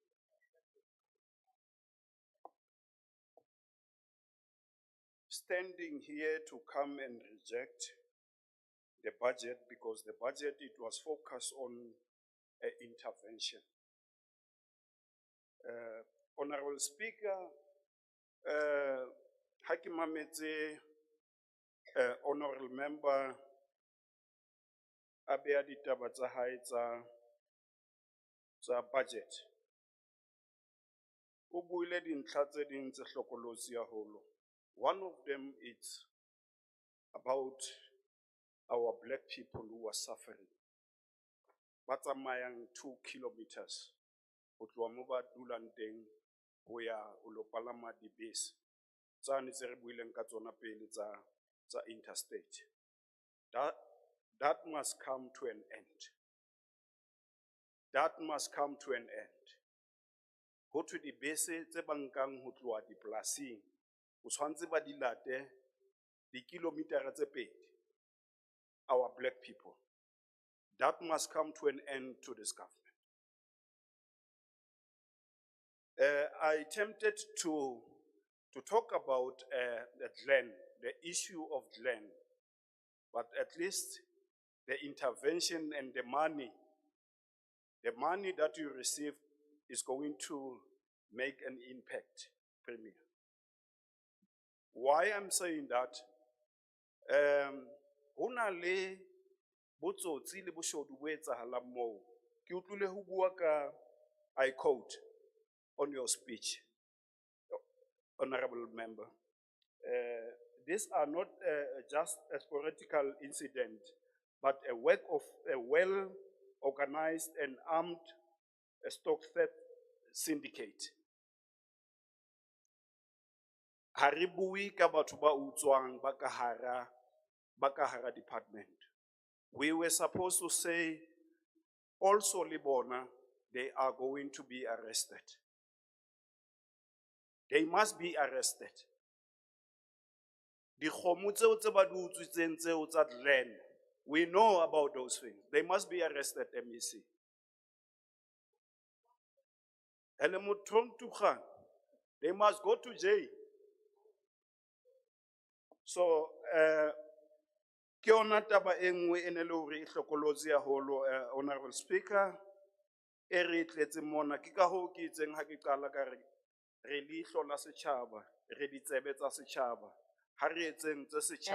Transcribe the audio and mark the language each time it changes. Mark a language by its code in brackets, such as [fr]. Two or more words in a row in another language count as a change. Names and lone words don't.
[en] standing here to come and reject the budget because the budget, it was focused on intervention. Honorable Speaker, [st] ha ke mametse [en] honorable member [st] a beha ditaba tsa hae tsa budget. O buile dintlha tse ding tse hlokolosi haholo. [en] One of them is about our black people who are suffering. [st] Ba tsamayang 2 kilometers ho tloha moo ba dulang teng ho ya ho lo palama dibese tsane tse re buileng ka tsona pele tsa interstate. [en] That must come to an end. That must come to an end. [st] Ho thwe dibese tse ba nkang ho tloha dipolasing o tshwantse ba di late dikilometara tse 2. [en] Our black people. That must come to an end to this government. I attempted to talk about the land, the issue of land, but at least the intervention and the money that you receive is going to make an impact, Premier. Why I'm saying that? [st] Hona le botsotsi le boshodu bo etsahalang moo. Ke utlwile ho bua ka, [en] I quote on your speech, honorable member. These are not just a sporadical incident, but a work of a well-organized and armed stock theft syndicate. [st] Ha re bue ka batho ba utswang ba ka hara department. [en] We were supposed to say also [st] le bona, [en] they are going to be arrested. They must be arrested. [st] Dikgomo tseo tse ba di utswitseng tseo tsa [en] land, we know about those things. They must be arrested, MEC. They must go to jail. So, [st] ke yona taba e nngwe e ne le hore e hlokolotsi haholo, [en] Honorable Speaker, [st] e re tletseng mona ke ka hoo ke itseng ha ke qala ka re leihlo la setjhaba, re ditsebe tsa setjhaba, ha re etseng tse setjhaba.